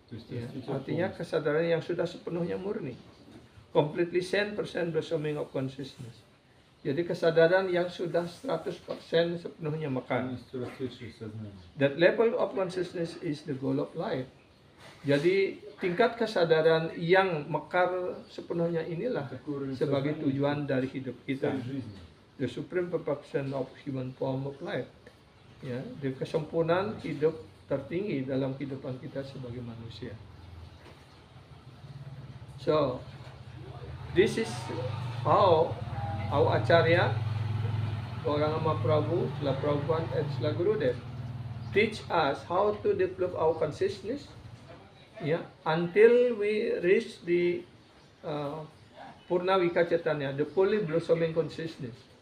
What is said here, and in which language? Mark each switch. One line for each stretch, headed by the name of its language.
Indonesian: Ya, artinya kesadaran yang sudah sepenuhnya murni.
English: Completely 100% blossoming of consciousness.
Indonesian: Jadi kesadaran yang sudah 100% sepenuhnya mekar.
Russian: полностью расцветшее сознание.
English: That level of consciousness is the goal of life.
Indonesian: Jadi tingkat kesadaran yang mekar sepenuhnya inilah sebagai tujuan dari hidup kita.
Russian: Цель жизни.
English: The supreme perfection of human form of life.
Indonesian: Ya, di kesempurnaan hidup tertinggi dalam kehidupan kita sebagai manusia.
English: So, this is how our Acharya, Gauranga Mahaprabhu, Srila Prabhupada and Srila Gurudev teach us how to develop our consciousness, until we reach the Purna Vikacetanya, the fully blossoming consciousness.